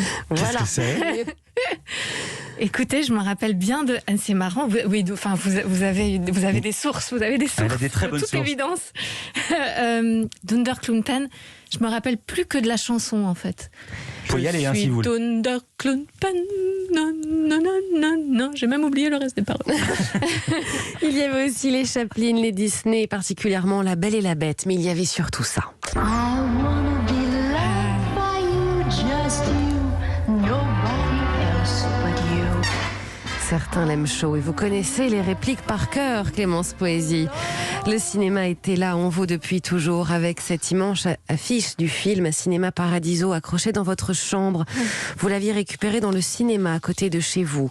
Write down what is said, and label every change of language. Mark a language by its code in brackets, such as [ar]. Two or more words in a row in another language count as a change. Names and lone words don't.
[fr] Voilà. Qu'est-ce que c'est ? Écoutez, je me rappelle bien de. Ah, c'est marrant. Vous avez des sources. Vous avez des sources. Elle a des très bonnes toute sources. évidence. Dunderklumpen. Je me rappelle plus que de la chanson en fait. Faut y aller, hein, si vous voulez. Dunderklumpen. Non, non, non, non, non. J'ai même oublié le reste des paroles. Il y avait aussi les Chaplin, les Disney, particulièrement La Belle et la Bête, mais il y avait surtout ça. [en] I wanna be loved by you, just you, nobody else but you. [fr] Certains l'aiment chaud et vous connaissez les répliques par cœur, Clémence Poésy. Le cinéma était là en vous depuis toujours avec cette immense affiche du film Cinéma Paradiso accrochée dans votre chambre. Vous l'aviez récupérée dans le cinéma à côté de chez vous.